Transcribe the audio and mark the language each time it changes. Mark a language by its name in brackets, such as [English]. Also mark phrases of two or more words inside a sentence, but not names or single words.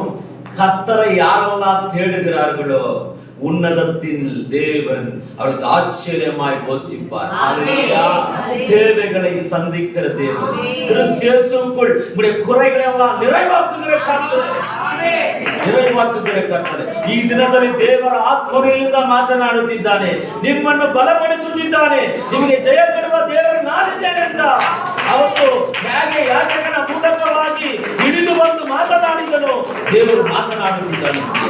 [Tamil] கர்த்தரை யாரெல்லாம் தேடுகிறார்களோ உன்னதத்தின் தேவன் அவளுக்கு ஆச்சரியமாய் போஷிப்பார். தேவைகளை சந்திக்கிற தேவன் கிறிஸ்து இயேசுவுக்குள் உங்களுடைய குறைகளை எல்லாம் நிறைவாக்குகிற கர்த்தர், நிறைವಾக்குகிற ಕರ್ತನೆ. [Kannada] ಈ ದಿನದಲ್ಲಿ ದೇವರ ಆತ್ಮನಿಂದ ಮಾತನಾಡುತ್ತಿದ್ದಾನೆ, ನಿಮ್ಮನ್ನು ಬಲಪಡಿಸುತ್ತಿದ್ದಾನೆ. ನಿಮಗೆ ಜಯ ಕೊಡುವ ದೇವರು ನಾನಿದ್ದೇನೆ ಅಂತ ಅವತ್ತು ಹೇಗೆ ಯಾಜಕನ ಮೂಲಕವಾಗಿ ಹಿಡಿದು ಬಂದು ಮಾತನಾಡಿದನು, ದೇವರು ಮಾತನಾಡುತ್ತಿದ್ದಾನೆ.